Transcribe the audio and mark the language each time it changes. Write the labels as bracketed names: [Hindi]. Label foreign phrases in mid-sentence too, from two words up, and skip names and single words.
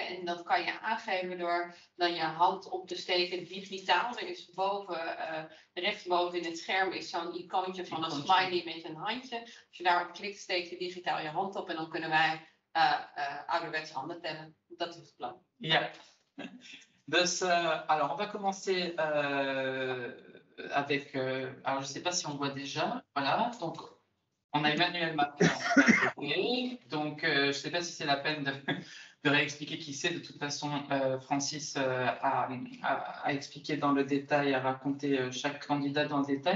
[Dutch] En dat kan je aangeven door dan je hand op te steken digitaal. Er is rechtsboven in het scherm is zo'n icoontje van een smiley met een handje. Als je daarop klikt, steek je digitaal je hand op en dan kunnen wij ouderwets handen tellen. Dat is het plan. Ja. Dus, [French] alors, on va commencer avec, alors je ne sais pas si on voit déjà, voilà, donc On a Emmanuel Macron. Donc, je ne sais pas si c'est la peine de réexpliquer qui c'est. De toute façon, Francis a expliqué dans le détail, a raconté chaque candidat dans le détail.